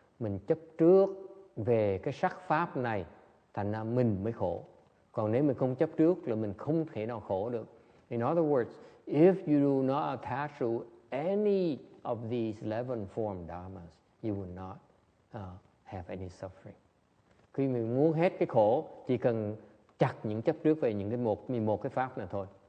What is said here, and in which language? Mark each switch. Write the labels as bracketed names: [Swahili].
[Vietnamese] Mình chấp trước về cái sắc pháp này, thành ra mình mới khổ. Còn nếu mình không chấp trước là mình không thể nào khổ được. [English] In other words, if you do not attach to any of these 11 form dharmas, you will not have any suffering. [Vietnamese] Khi mình muốn hết cái khổ, chỉ cần chặt những chấp trước về những cái 11 cái pháp này thôi.